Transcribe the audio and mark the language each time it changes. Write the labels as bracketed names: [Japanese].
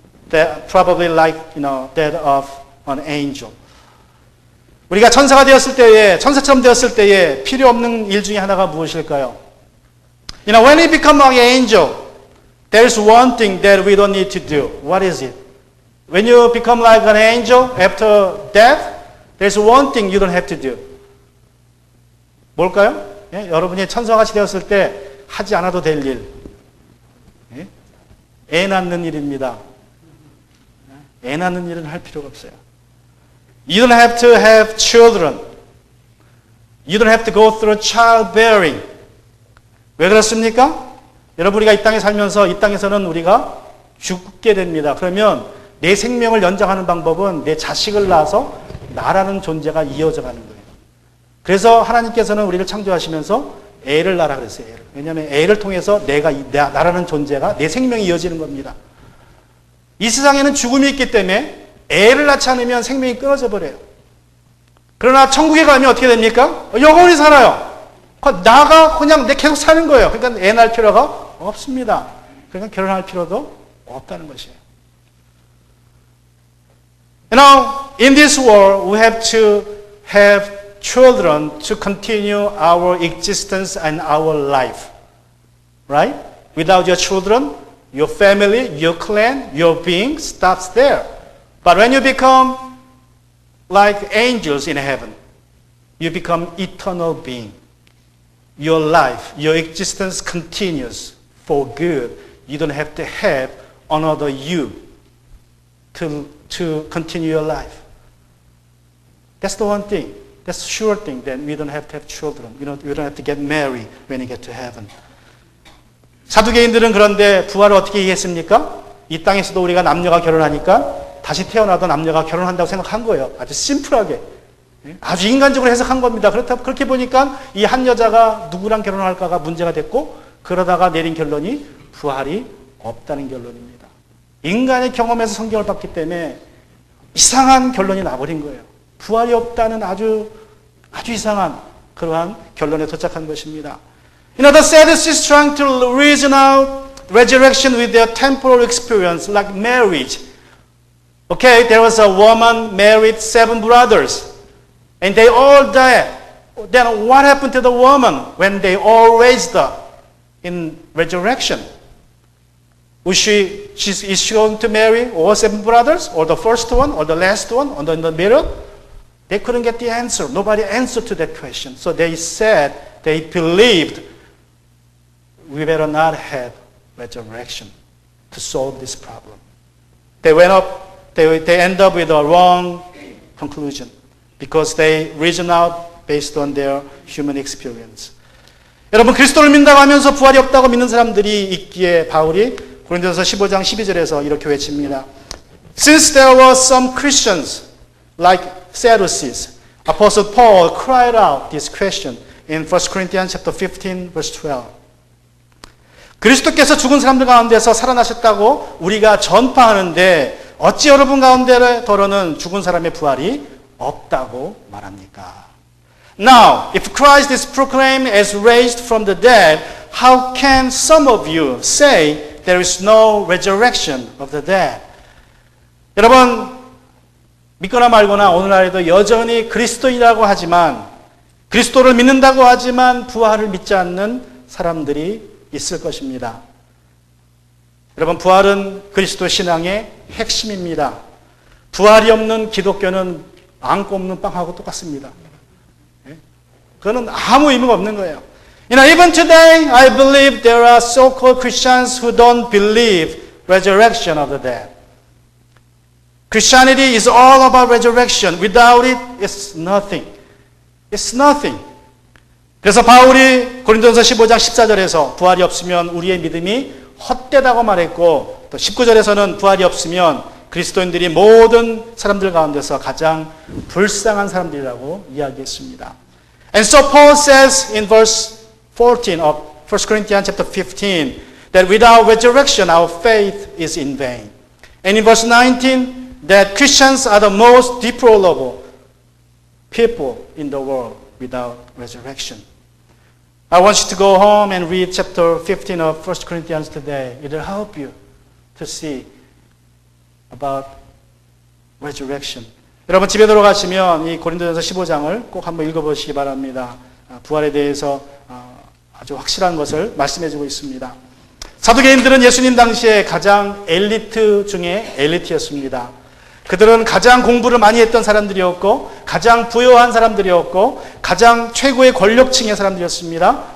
[English] That probably like that of an angel. [Korean] 우리가 천사가 되었을 때에, 천사처럼 되었을 때에 필요 없는 일 중에 하나가 무엇일까요? [English] When we become like an angel, there is one thing that we don't need to do. What is it? When you become like an angel after death, there's one thing you don't have to do. [Korean] 뭘까요? 예? 여러분이 천사같이 되었을 때 하지 않아도 될 일. 예? 애 낳는 일입니다. 애 낳는 일은 할 필요가 없어요. [English] You don't have to have children. You don't have to go through childbearing. [Korean] 왜 그렇습니까? 여러분, 우리가 이 땅에 살면서 이 땅에서는 우리가 죽게 됩니다. 그러면 내 생명을 연장하는 방법은 내 자식을 낳아서 나라는 존재가 이어져 가는 거예요. 그래서 하나님께서는 우리를 창조하시면서 애를 낳으라 그랬어요. 애를. 왜냐하면 애를 통해서 나라는 존재가 내 생명이 이어지는 겁니다. 이 세상에는 죽음이 있기 때문에 애를 낳지 않으면 생명이 끊어져 버려요. 그러나 천국에 가면 어떻게 됩니까? 영원히 살아요. 나가 그냥 계속 사는 거예요. 그러니까 애 낳을 필요가 없습니다. 그러니까 결혼할 필요도 없다는 것이에요. [English] In this world, we have to have children to continue our existence and our life. Right? Without your children, your family, your clan, your being stops there. But when you become like angels in heaven, you become eternal being. Your life, your existence continues for good. You don't have to have another you to continue your life. That's the one thing. That's the sure thing that we don't have to have children. We don't have to get married when you get to heaven. [Korean] 사두개인들은 그런데 부활을 어떻게 이해했습니까? 이 땅에서도 우리가 남녀가 결혼하니까 다시 태어나도 남녀가 결혼한다고 생각한 거예요. 아주 심플하게. 아주 인간적으로 해석한 겁니다. 그렇게 보니까 이 한 여자가 누구랑 결혼할까가 문제가 됐고 그러다가 내린 결론이 부활이 없다는 결론입니다. 인간의 경험에서 성경을 봤기 때문에 이상한 결론이 나버린 거예요. 부활이 없다는 아주 이상한 그러한 결론에 도착한 것입니다. [English] The Sadducees is trying to reason out resurrection with their temporal experience like marriage. Okay, there was a woman married 7 brothers, and they all died. Then what happened to the woman when they all raised up in resurrection? Is she going to marry all 7 brothers, or the first one, or the last one, or in the middle? They couldn't get the answer. Nobody answered to that question. So they said, they believed, we better not have resurrection to solve this problem. They went up, they end up with a wrong conclusion because they reason out based on their human experience. [Korean] 여러분, 그리스도를 믿는다고 하면서 부활이 없다고 믿는 사람들이 있기에 바울이 고린도전서 15장 12절에서 이렇게 외칩니다. [English] Since there were some Christians like Sadducees, Apostle Paul cried out this question in 1 Corinthians chapter 15 verse 12. [Korean] 그리스도께서 죽은 사람들 가운데서 살아나셨다고 우리가 전파하는데 어찌 여러분 가운데더러는 죽은 사람의 부활이 없다고 말합니까? [English] Now, if Christ is proclaimed as raised from the dead, how can some of you say there is no resurrection of the dead? [Korean] 여러분, 믿거나 말거나 오늘날에도 여전히 그리스도인이라고 하지만 그리스도를 믿는다고 하지만 부활을 믿지 않는 사람들이 있을 것입니다. 여러분, 부활은 그리스도 신앙의 핵심입니다. 부활이 없는 기독교는 안 꼽는 빵하고 똑같습니다. 그거는 아무 의미가 없는 거예요. [English] Even today, I believe there are so-called Christians who don't believe resurrection of the dead. Christianity is all about resurrection. Without it, it's nothing. It's nothing. [Korean] 그래서 바울이 고린도전서 15장 14절에서 부활이 없으면 우리의 믿음이 헛되다고 말했고 또 19절에서는 부활이 없으면 그리스도인들이 모든 사람들 가운데서 가장 불쌍한 사람들이라고 이야기했습니다. [English] And so Paul says in verse 14 of 1 Corinthians chapter 15 that without resurrection our faith is in vain. And in verse 19 that Christians are the most deplorable people in the world without resurrection. I want you to go home and read chapter 15 of 1 Corinthians today. It will help you to see about resurrection. [Korean] 여러분 집에 들어가시면 이 고린도전서 15장을 꼭 한번 읽어보시기 바랍니다. 부활에 대해서 아주 확실한 것을 말씀해주고 있습니다. 사두개인들은 예수님 당시에 가장 엘리트 중에 엘리트였습니다. 그들은 가장 공부를 많이 했던 사람들이었고 가장 부유한 사람들이었고 가장 최고의 권력층의 사람들이었습니다.